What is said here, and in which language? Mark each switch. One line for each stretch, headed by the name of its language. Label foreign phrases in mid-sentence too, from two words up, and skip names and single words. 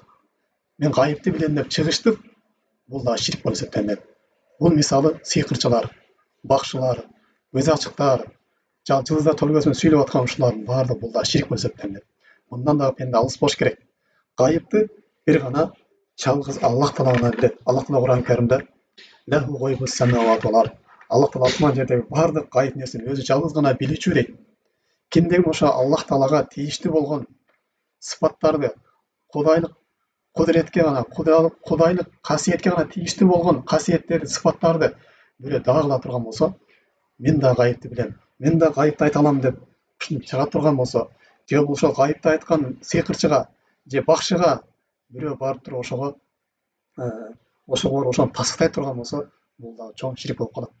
Kyrgyz: Мен гайыпты билем деп чыгыштык. Бул да ширик болуп эсептелинет. Бул мисалы сыйкырчылар, бакшылар, көз ачыктар, жылдыздар төлгөсүн сүйлөп аткан ушулардын баардыгы бул да ширик болуп эсептелинет. Мындан дагы пенде алыс болуш керек. Гайыпты бир гана жалгыз Аллах таала гана билет. Аллах таала Кур'ан Каримде
Arabic: له غيب السماوات والأرض.
Kyrgyz: Аллах таала асман жердеги баардык гайып нерсени өзү жалгыз гана билүүчү дейт. Кимдеги ошо Аллах таалага тийиштүү болгон сыпаттарды, кудайлык кудуретке гана, кудайлык касиетке гана тийиштүү болгон касиеттерди, сыпаттарды бирөө даа кыла турган болсо, мен да гайыпты билем, мен да гайыпты айта алам деп ушинтип чыга турган болсо, же болбосо гайыпты айткан сыйкырчыга же бакшыга бирөө барып туруп ошого ошону тасыктай турган болсо, бул да чоң ширик болуп калат.